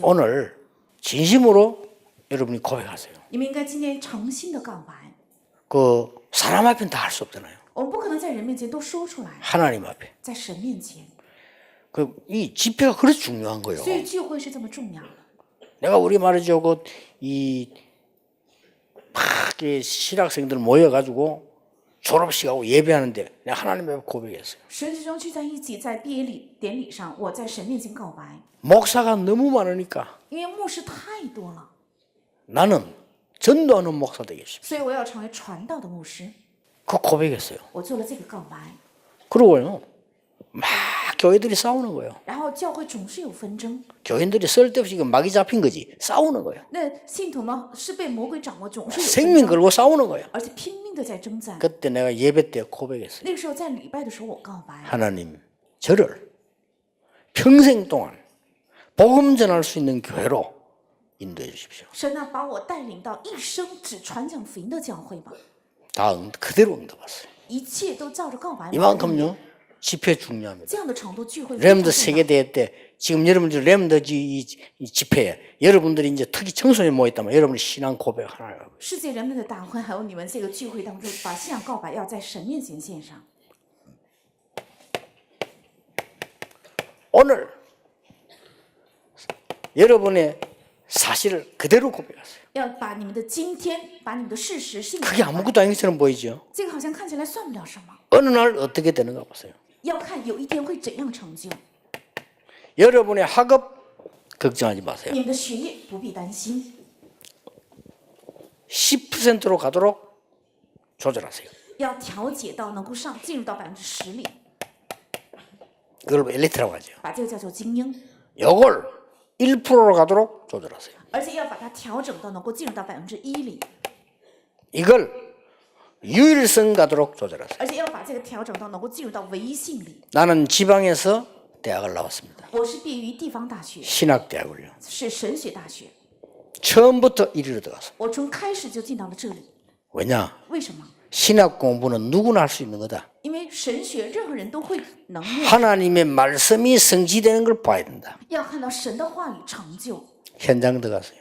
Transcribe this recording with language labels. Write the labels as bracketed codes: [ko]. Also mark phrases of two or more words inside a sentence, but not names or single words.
[ko] 오늘 진심으로 여러분이 고백하세요. [zh] 你们应该今天诚心的告白， [ko] 그 사람 앞엔 다 할 수 없잖아요. [zh] 我们不可能在人面前都说出来， [ko] 하나님 앞에. [zh] 在神面前， [ko] 그 이 집회가 그렇게 중요한 거예요. [zh] 所以聚会是这么重要的。 [ko] 내가 우리 말이죠. 이 신학생들 모여가지고 졸업식하고 예배하는데 내가 하나님 앞에 고백했어요. [zh] 神学生聚在一起，在毕业典礼上，我在神面前告白， [ko] 목사가 너무 많으니까 [zh] 因为牧师太多了， [ko] 나는 전도하는 목사 되겠습니다. [zh] 所以我要成为传道的牧师。 [ko] 그 고백했어요. [zh] 我做了这个告白， [ko] 그러고요. 막 교회들이 싸우는 거예요. [zh] 然后教会总是有纷争， [ko] 교인들이 쓸데없이 막이 잡힌 거지. 싸우는 거예요. [zh] 那信徒们是被魔鬼掌握，总是有纷 [ko] 생명 [zh] 争， [ko] 걸고 싸우는 거예요. [zh] 而且拼命的在征战。 [ko] 그때 내가 예배 때 고백했어요. [zh] 那个时候在礼拜的时候，我告白， [ko] 하나님, 저를 평생 동안 복음 전할 수 있는 교회로 인도해 주십시오. [zh] 神啊，把我带领到一生只传讲福音的教会吧。 [ko] 다 그대로 응답했어요. [zh] 一切都照着告白。 [ko] 이만큼요 집회 중요합니다. [zh] 这样的程度聚会非常 [ko] 렘드 [zh] 重要。 [ko] 세계대회 때 지금 여러분들 렘드 이 집회에 여러분들이 이제 특히 청소년 모였다면 여러분의 신앙 고백 하나. [zh] 世界人们的大会，还有你们这个聚会当中，把信仰告白要在神面前献上。 [ko] 오늘 여러분의 사실을 그대로 고백하세요. [zh] 要把你们的今天，把你们的事实信 [ko] 그게 [zh] 仰告白。 [ko] 아무것도 아닌 것처럼 보이죠. [zh] 这个好像看起来算不了什么， [ko] 어느 날 어떻게 되는가 보세요. [zh] 要看有一天会怎样成就。 [ko] 여러분의 학업 걱정하지 마세요. [zh] 你们的学业不必担心， [ko] 10%로 가도록 조절하세요. [zh] 要调节到能够进入到10%里， [ko] 그걸 엘리트라고 하죠. [zh] 把这个叫做精英， [ko] 이걸 1%로 가도록 조절하세요. [zh] 而且要把它调整到能够进入到1%里， [ko] 이걸 유일성 가도록 조절하세요. [zh] 而且要把这个调整到能够进入到唯一性里。 [ko] 나는 지방에서 대학을 나왔습니다. [zh] 我是毕业于地方大学， [ko] 신학대학을요. [zh] 是神学大学， [ko] 처음부터 이리로 들어갔어요. [zh] 我从开始就进到了这里。 [ko] 왜냐? [zh] 为什么？ [ko] 신학 공부는 누구나 할 수 있는 거다. [zh] 因为神学任何人都会能念， [ko] 하나님의 말씀이 성취되는 걸 봐야 된다. [zh] 要看到神的话语成就。 [ko] 현장 들어갔어요.